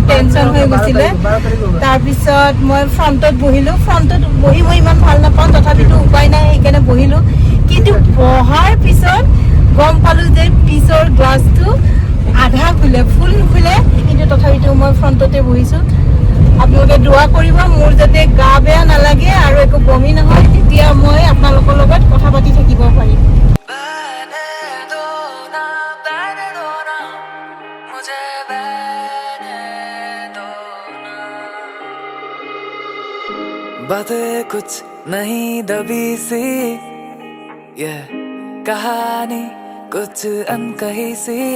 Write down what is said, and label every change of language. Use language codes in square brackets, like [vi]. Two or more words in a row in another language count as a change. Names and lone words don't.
[as] টেনচন হৈ গৈছিলে তাৰপিছত মই ফ্ৰণ্টত বহিলোঁ ফ্ৰণ্টত বহি মই ইমান ভাল নাপাওঁ তথাপিতো উপায় নাই সেইকাৰণে বহিলোঁ কিন্তু বহাৰ পিছত গম পালোঁ যে পিছৰ গ্লাছটো আধা খুলে ফুল নুখুলে কিন্তু তথাপিতো মই ফ্ৰণ্টতে বহিছোঁ আপোনালোকে দোৱা কৰিব মোৰ যাতে গা বেয়া নালাগে আৰু একো বমি নহয় তেতিয়া মই আপোনালোকৰ লগত কথা পাতি থাকিব পাৰিম [hi] बातें कुछ नहीं दबी सी ये कहानी कुछ अनकही सी